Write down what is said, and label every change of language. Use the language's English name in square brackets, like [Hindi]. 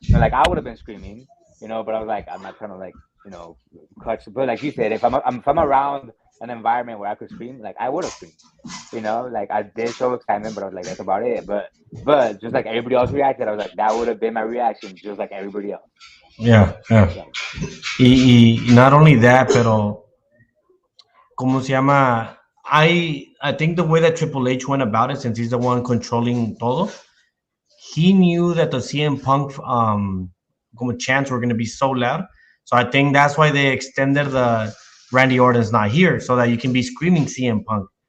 [English] And like I would have been screaming, but I was like, I'm not trying to like, clutch. But like you said, if I'm around an environment where I could scream, like I would have screamed. Like I did show excitement, but I was like, that's about it. But just like everybody else reacted, I was like, that would have been my reaction, just like everybody else. Yeah, yeah. Yeah. [Spanish] Y not only that, pero ¿cómo se llama? [English] I think the way that Triple H went about it, since he's the one controlling todo, he knew that the CM Punk como chants were going to be so loud. So I think that's why they extended the Randy Orton's not here, so that you can be screaming CM Punk.